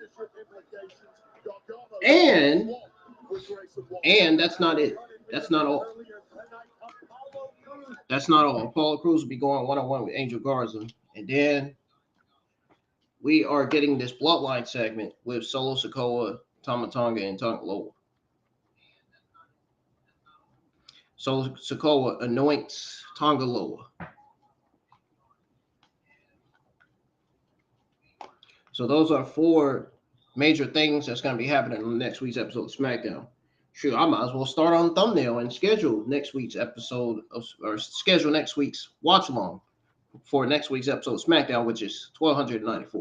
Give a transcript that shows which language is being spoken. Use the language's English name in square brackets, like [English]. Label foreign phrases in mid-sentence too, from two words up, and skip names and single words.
[English] And that's not it. That's not all. That's not all. Apollo Crews will be going one-on-one with Angel Garza. And then we are getting this Bloodline segment with Solo Sikoa, Tama Tonga, and Tonga Loa. Solo Sikoa anoints Tonga Loa. So those are 4 major things that's going to be happening on next week's episode of SmackDown. Sure, I might as well start on the thumbnail and schedule next week's episode or schedule next week's watch along for next week's episode of SmackDown, which is 1294.